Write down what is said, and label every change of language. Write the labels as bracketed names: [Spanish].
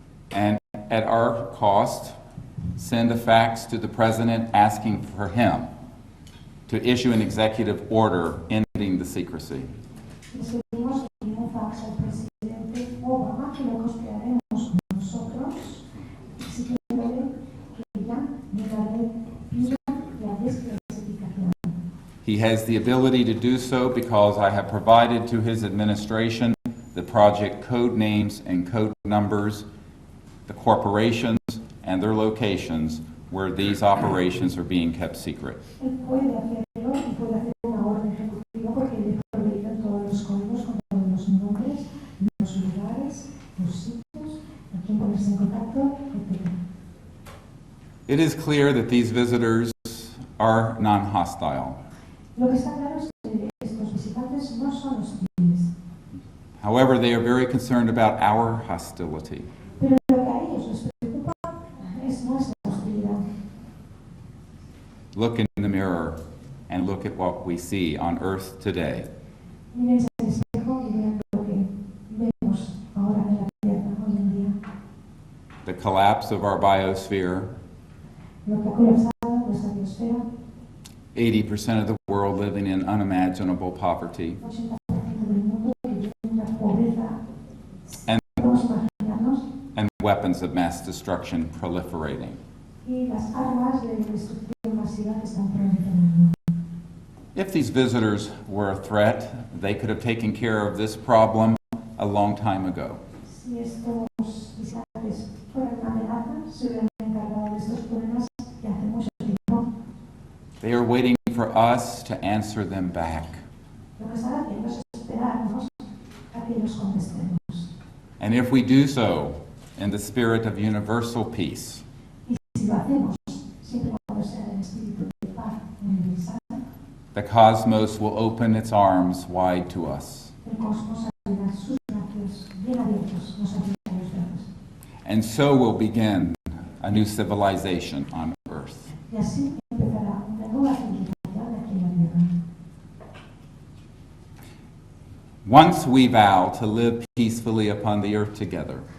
[English] and at our cost, send a fax to the President asking for him to issue an executive order ending the secrecy. [Spanish] Les pedimos que envíen un fax al presidente Obama, que lo costearemos nosotros, exigiéndole que ya de una vez pida la desclasificación. [English] He has the ability to do so because I have provided to his administration the project code names and code numbers, the corporations and their locations where these operations are being kept secret. [Spanish] Él puede hacerlo y puede hacer una orden ejecutiva porque le he proveído todos los códigos con todos los nombres, los lugares, los sitios, a quién ponerse en contacto, etc. [English] It is clear that these visitors are non-hostile. [Spanish] Lo que está claro es que estos visitantes no son hostiles, [English] However, they are very concerned about our hostility. [Spanish] pero lo que a ellos les preocupa es nuestra hostilidad. [English] Look in the mirror and look at what we see on Earth today. [Spanish] Mírense al espejo y vean lo que vemos ahora en la Tierra hoy en día. [English] The collapse of our biosphere, [Spanish] Lo que ha colapsado nuestra biosfera, [English] 80% of the world living in unimaginable poverty, [Spanish] 80% del mundo que vive en una pobreza, [English] And- [Spanish] podemos imaginarnos, [English] and weapons of mass destruction proliferating. [Spanish] y las armas de destrucción masiva que están proliferando. [English] If these visitors were a threat, they could have taken care of this problem a long time ago. [Spanish] Si estos visitantes fueran una amenaza, se hubieran encargado de estos problemas ya hace mucho tiempo. [English] They are waiting for us to answer them back. [Spanish] Lo que están haciendo es esperarnos a que los contestemos. [English] And if we do so in the spirit of universal peace, [Spanish] Y si lo hacemos, siempre cuando sea en el espíritu de paz universal, [English] the cosmos will open its arms wide to us. [Spanish] el cosmos abrirá sus brazos bien abiertos, nos abrirá los brazos. [English] And so will begin a new civilization on Earth. [Spanish] Y así empezará una nueva civilización aquí en la Tierra. [English] Once we vow to live peacefully upon the earth together,